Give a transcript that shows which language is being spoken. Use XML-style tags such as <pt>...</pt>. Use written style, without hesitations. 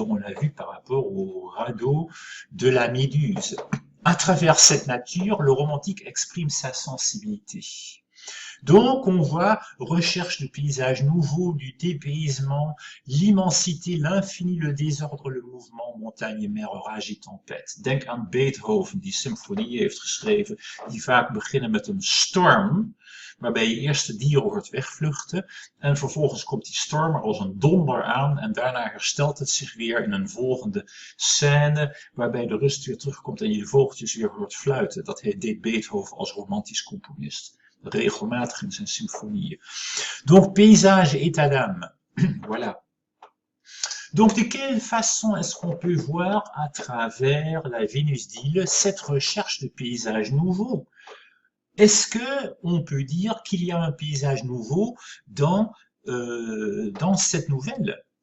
<fr>On l'a vu par rapport au radeau de la Méduse. À travers cette nature, le romantique exprime sa sensibilité. Donc, on voit recherche de paysages nouveaux, du dépaysement, l'immensité, l'infini, le désordre, le mouvement, montagne, mer, orage et tempête.</fr> <nl>Denk aan Beethoven, die symfonieën heeft geschreven, die vaak beginnen met een storm, waarbij je eerst de dieren hoort wegvluchten en vervolgens komt die storm er als een donder aan en daarna herstelt het zich weer in een volgende scène waarbij de rust weer terugkomt en je de vogeltjes weer hoort fluiten. Dat deed Beethoven als romantisch componist. Regelmatig in zijn symfonieën.</nl> <fr>Donc, paysage et état d'âme. Voilà. Donc, de quelle façon est-ce qu'on peut voir à travers la Vénus d'Île cette recherche de paysages nouveaux? Est-ce qu'on peut dire qu'il y a un paysage nouveau dans cette nouvelle?</fr>